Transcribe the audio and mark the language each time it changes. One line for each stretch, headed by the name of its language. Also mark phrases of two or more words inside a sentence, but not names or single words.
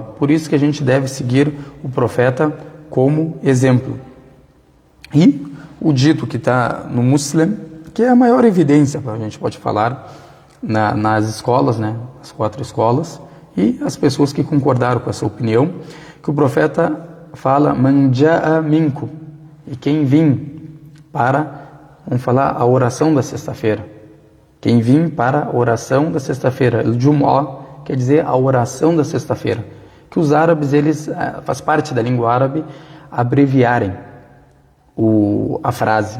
Portuguese: Por isso que a gente deve seguir o profeta como exemplo. E o dito que está no Muslim, que é a maior evidência, a gente pode falar, nas escolas, né, as 4 escolas, e as pessoas que concordaram com essa opinião, que o profeta fala,
Arabic: من جاء منكم,
Portuguese: e quem vim para, vamos falar, a oração da sexta-feira. Quem vim para a oração da sexta-feira, al-Jumu'ah, quer dizer a oração da sexta-feira. Que os árabes, eles, faz parte da língua árabe, abreviarem a frase.